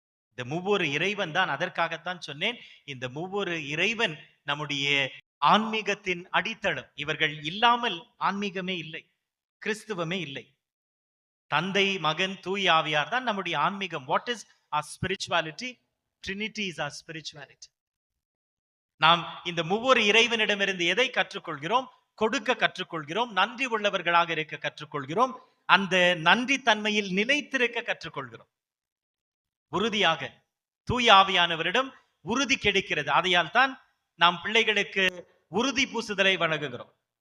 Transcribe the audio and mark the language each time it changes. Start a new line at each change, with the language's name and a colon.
Tamil: இந்த மூவொரு இறைவன் தான், அதற்காகத்தான் சொன்னேன், இந்த மூவொரு இறைவன் நம்முடைய ஆன்மீகத்தின் அடித்தளம். இவர்கள் இல்லாமல் ஆன்மீகமே இல்லை, கிறிஸ்துவமே இல்லை. தந்தை, மகன், தூய ஆவியார் தான் நம்முடைய ஆன்மீகம்.
English: What is our spirituality? Trinity is our spirituality.
Tamil: நாம் இந்த மூவொரு இறைவனிடமிருந்து எதை கற்றுக்கொள்கிறோம்? கொடுக்க கற்றுக்கொள்கிறோம். நன்றி உள்ளவர்களாக இருக்க கற்றுக்கொள்கிறோம். அந்த நன்றி தன்மையில் நிலைத்திருக்க கற்றுக்கொள்கிறோம். உறுதியாக தூய ஆவியானவரிடம் உறுதி கிடைக்கிறது. அதையால் தான் நாம் பிள்ளைகளுக்கு உறுதி பூசுதலை வழங்குகிறோம்.